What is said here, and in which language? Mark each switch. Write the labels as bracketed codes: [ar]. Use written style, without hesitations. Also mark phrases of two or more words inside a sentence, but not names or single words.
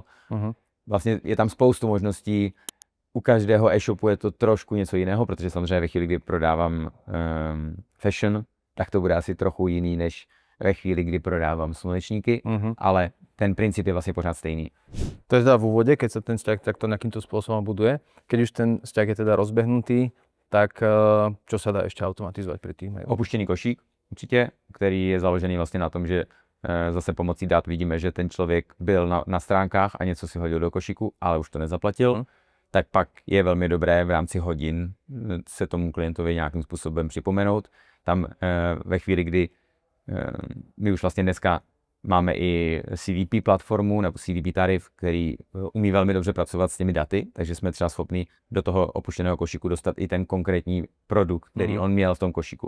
[cs] Vlastně je tam spoustu možností. U každého e-shopu je to trošku něco jiného, protože samozřejmě ve chvíli, kdy prodávám fashion, tak to bude asi trochu jiný, než ve chvíli, kdy prodávám slunečníky, ale ten princip je vlastně pořád stejný. [sk] To je teda v úvode, keď sa ten vzťah takto nejakýmto spôsobom buduje. Keď už ten vzťah je teda rozbehnutý, tak čo sa dá ešte automatizovať pri tých mailov? [cs] Opuštěný košík určitě, který je založený vlastně na tom, že zase pomocí dat vidíme, že ten člověk byl na stránkách a něco si hodil do košíku, ale už to nezaplatil. Tak pak je velmi dobré v rámci hodin se tomu klientovi nějakým způsobem připomenout. Tam ve chvíli, kdy my už vlastně dneska máme i CDP platformu nebo CDP tarif, který umí velmi dobře pracovat s těmi daty, takže jsme třeba schopni do toho opuštěného košíku dostat i ten konkrétní produkt, který on měl v tom košíku.